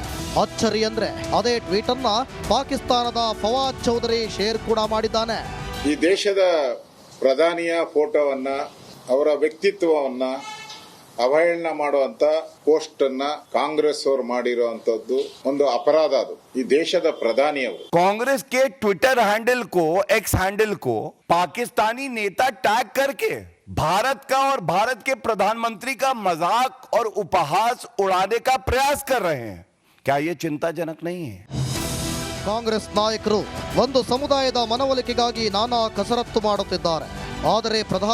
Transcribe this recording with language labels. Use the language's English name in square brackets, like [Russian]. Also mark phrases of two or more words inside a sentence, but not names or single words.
[Kannada] ಅಚ್ಚರಿ ಅಂದ್ರೆ ಅದೇ ಟ್ವೀಟ್ ಅನ್ನ ಪಾಕಿಸ್ತಾನದ ಫವಾದ್ ಚೌಧರಿ ಶೇರ್ ಕೂಡ ಮಾಡಿದ್ದಾನೆ. ಈ ದೇಶದ ಪ್ರಧಾನಿಯ ಫೋಟೋವನ್ನ, ಅವರ ವ್ಯಕ್ತಿತ್ವವನ್ನ ಅವಹೇಳನ ಮಾಡುವಂತ ಪೋಸ್ಟ್ ಅನ್ನ ಕಾಂಗ್ರೆಸ್ ಅವರು ಮಾಡಿರುವಂತದ್ದು ಒಂದು ಅಪರಾಧ. ಅದು ಈ ದೇಶದ ಪ್ರಧಾನಿಯವರು [Hindi] कांग्रेस के [English] Twitter handle [Hindi] को, [English] X handle [Hindi] को पाकिस्तानी नेता टैग करके भारत का और भारत के प्रधानमंत्री का मजाक और उपहास उड़ाने का प्रयास कर रहे हैं. क्या ये चिंताजनक नहीं है? [Kannada] ಕಾಂಗ್ರೆಸ್ ನಾಯಕರು ಒಂದು ಸಮುದಾಯದ ಮನವೊಲಿಕೆಗಾಗಿ ನಾನಾ ಕಸರತ್ತು ಮಾಡುತ್ತಿದ್ದಾರೆ. ಆದರೆ